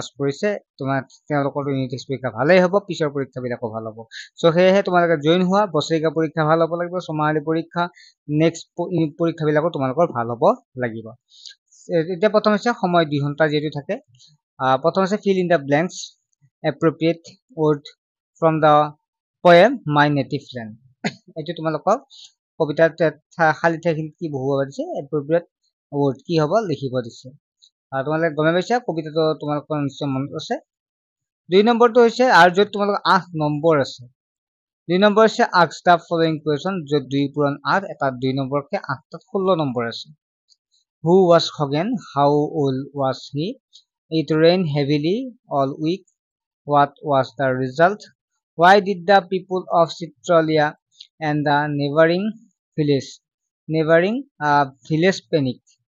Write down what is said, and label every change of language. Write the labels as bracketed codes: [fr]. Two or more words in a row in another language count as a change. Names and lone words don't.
[as] কৰিছে তোমাৰ তেওঁলোকৰ [en] unit test [as] পৰীক্ষা ভালেই হ'ব পিছৰ পৰীক্ষাবিলাকো ভাল হ'ব সো হেহে তোমালোকে জয়েন হোৱা বছৰিকা পৰীক্ষা ভাল হ'ব লাগিব ছমাহিলী পৰীক্ষা নেক্সট পৰীক্ষাবিলাকো তোমালোকৰ ভাল হ'ব লাগিব এতিয়া প্ৰথম হৈছে সময় 2 ঘণ্টা যেটো থাকে প্ৰথম আছে [en] fill in the blanks appropriate word from the poem my native land [as] এটো তোমালোকক কবিতাত খালি ঠাইখিনি কি বহুৱাব দিছে [en] appropriate word [as] কি হ'ব লিখিব দিছে তোমালোকে গমে পাইছা কবিতাটো তোমালোকৰ নিশ্চয় মনত আছে 2 নম্বৰটো হৈছে আৰু যত তোমালোকৰ 8 নম্বৰ আছে 2 নম্বৰ আছে [en] ask the following question [as] যত 2 পূৰণ 8 এটা 2 নম্বৰকে 8 তাত 16 নম্বৰ আছে [en] Who was Hogan? How old was he? It rained heavily all week. What was the result? Why did the people of Citralia and the neighboring village panic?